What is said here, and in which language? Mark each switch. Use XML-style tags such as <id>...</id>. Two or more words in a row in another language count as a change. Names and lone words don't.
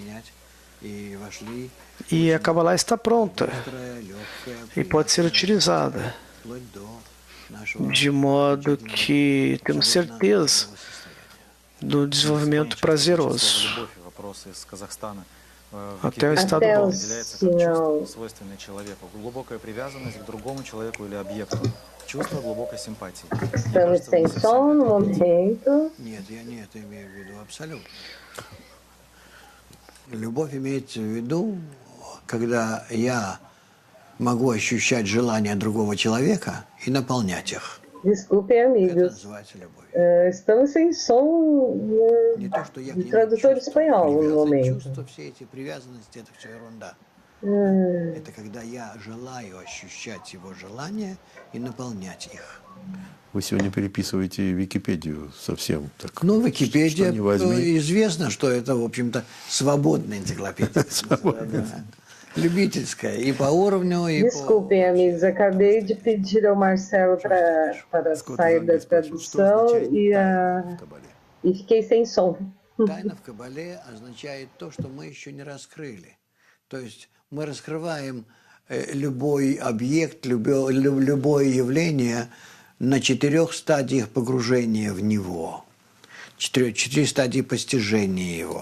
<pt>E a Kabbalah está pronta e pode ser utilizada, de modo que temos certeza do desenvolvimento prazeroso até o estado bom. Estamos sem som no momento.</pt> <ru>Любовь имеется в виду, когда я могу ощущать желания другого человека и наполнять их.</ru> <pt>Desculpem, amigos. Estamos sem som de tradutor espanhol no momento.</pt> <ru>Это когда я желаю ощущать его желания и наполнять их. Вы сегодня переписываете Википедию совсем так. Ну, Википедия, известно, что это, в общем-то, свободная энциклопедия. Любительская, и по уровню, и</ru> <pt>Desculpem, amigos, acabei de pedir ao Marcelo para sair da tradução e fiquei sem som.</pt> <ru>Тайна в Кабале означает то, что мы еще не раскрыли. То есть мы раскрываем любой объект, любое явление на 4 стадиях погружения в него. 4 стадии постижения его.</ru>